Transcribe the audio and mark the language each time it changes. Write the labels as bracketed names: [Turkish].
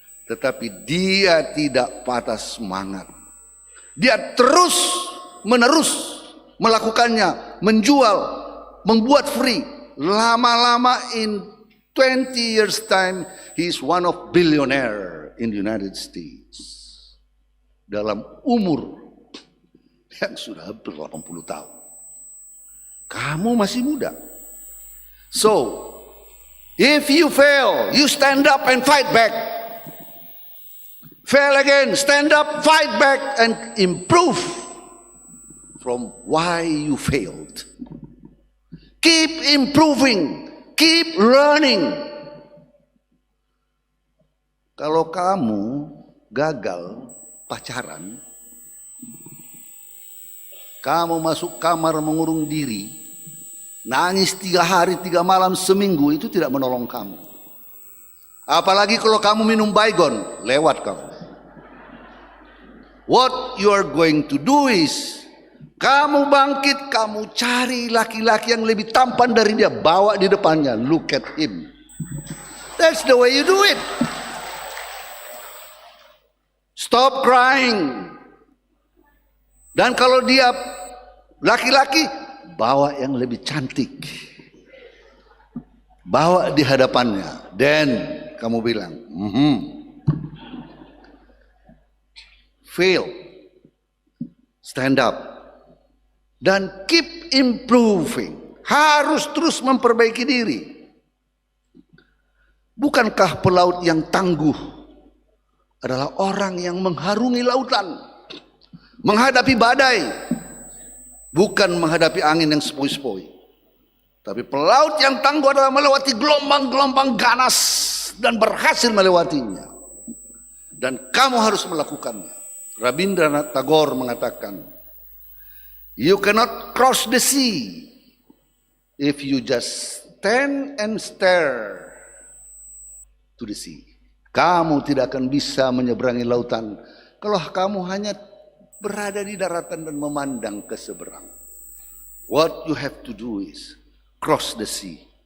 [Indonesian] Tetapi dia tidak patah semangat. Dia terus menerus melakukannya, menjual, membuat free. Lama-lama [English] in 20 years time, he is one of billionaire in the United States. [Indonesian] Dalam umur yang sudah hampir 80 tahun. Kamu masih muda. [English] So, if you fail, you stand up and fight back. Fail again, stand up, fight back, and improve from why you failed. Keep improving, keep learning. [Indonesian] Kalau kamu gagal pacaran, kamu masuk kamar mengurung diri, nangis 3 hari 3 malam seminggu, itu tidak menolong kamu. Apalagi kalau kamu minum Baygon, lewat kamu. [English] What you are going to do is, [Indonesian] kamu bangkit, kamu cari laki-laki yang lebih tampan dari dia, bawa di depannya, [English] look at him. That's the way you do it. Stop crying. [Indonesian] Dan kalau dia laki-laki, bawa yang lebih cantik, bawa di hadapannya, dan kamu bilang, [English] fail, stand up, [Indonesian] dan [English] keep improving. [Indonesian] Harus terus memperbaiki diri. Bukankah pelaut yang tangguh adalah orang yang mengharungi lautan, menghadapi badai, bukan menghadapi angin yang sepoi-sepoi. Tapi pelaut yang tangguh adalah melewati gelombang-gelombang ganas dan berhasil melewatinya. Dan kamu harus melakukannya. [English] Rabindranath Tagore [Indonesian] mengatakan, [English] you cannot cross the sea if you just stand and stare to the sea. [Indonesian] Kamu tidak akan bisa menyeberangi lautan kalau kamu hanya berada di daratan dan memandang ke seberang. [English] What you have to do is cross the sea.